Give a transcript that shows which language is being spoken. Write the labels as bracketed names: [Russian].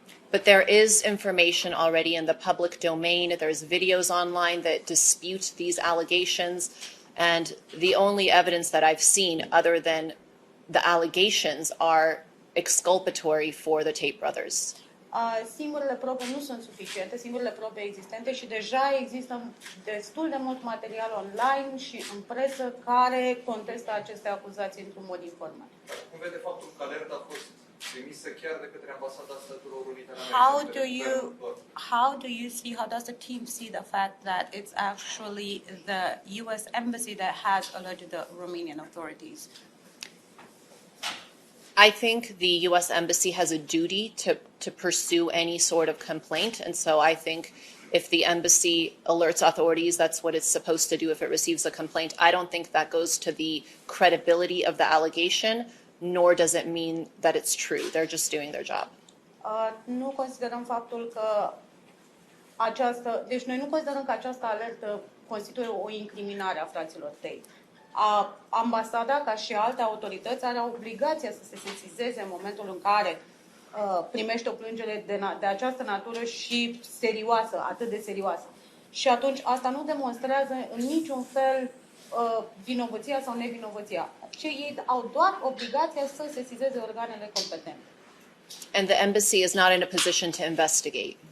[English] But there is information already in the public domain. There's videos online that dispute these allegations. And the only evidence that I've seen other than the allegations are exculpatory for the Tate brothers. [Romanian] Singurele probe nu sunt suficiente, singurele probe existente și deja există destul de mult material online și în presă care contestă aceste acuzații într-un mod informal. Cum vede faptul că alerta a fost trimisă chiar de către Ambasada Statelor Unite ale Americii? [English] How does the team see the fact that it's actually the US embassy that has alerted the Romanian authorities? I think the U.S. Embassy has a duty to pursue any sort of complaint. And so I think if the embassy alerts authorities, that's what it's supposed to do if it receives a complaint. I don't think that goes to the credibility of the allegation, nor does it mean that it's true. They're just doing their job. [Romanian] Nu considerăm faptul că deci noi nu considerăm că această alertă constituie o incriminare a fraților Tate. Ambasada, ca și alte autorități, are obligația să se sesizeze în momentul în care primește o plângere de această natură și serioasă, atât de serioasă. Și atunci asta nu demonstrează în niciun fel vinovăția sau nevinovăția. Ei au doar obligația să sesizeze organele competente. [English] And the embassy is not in a position to investigate.